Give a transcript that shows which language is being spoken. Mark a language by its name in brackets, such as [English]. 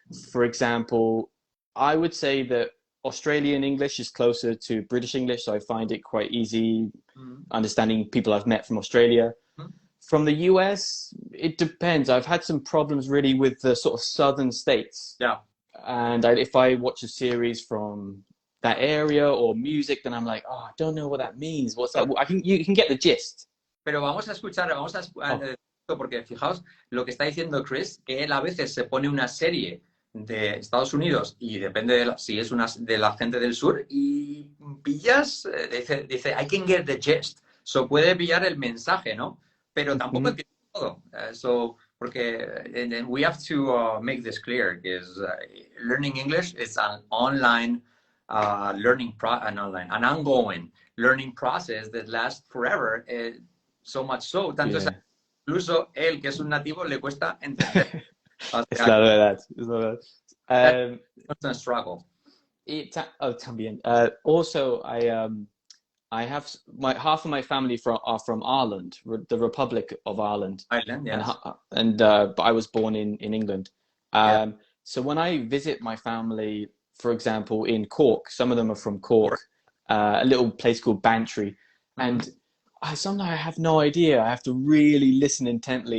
[English] For example, I would say that Australian English is closer to British English, so I find it quite easy understanding people I've met from Australia. From the US, it depends. I've had some problems really with the sort of southern states. Yeah. And if I watch a series from that area or music, then I'm like, oh, I don't know what that means. What's that? You can get the gist. [Spanish] Pero vamos a escuchar, porque fijaos lo que está diciendo Chris, que él a veces se pone una serie de Estados Unidos y depende de si es de la gente del sur y pillas, dice, [English] I can get the gist. [Spanish] So puede pillar el mensaje, ¿no? Pero tampoco entiende todo. [English] Porque and we have to make this clear, because learning English is an online an ongoing learning process that lasts forever. So much so, [Spanish] tanto es incluso él, que es un nativo, le cuesta entender. Es la verdad, es la verdad. [English] That's a struggle. [Spanish] También. [English] Also, I have half of my family are from Ireland, the Republic of Ireland. Ireland, yes. But I was born in England. Yeah. So when I visit my family, for example, in Cork, some of them are from Cork, a little place called Bantry, and sometimes I have no idea. I have to really listen intently.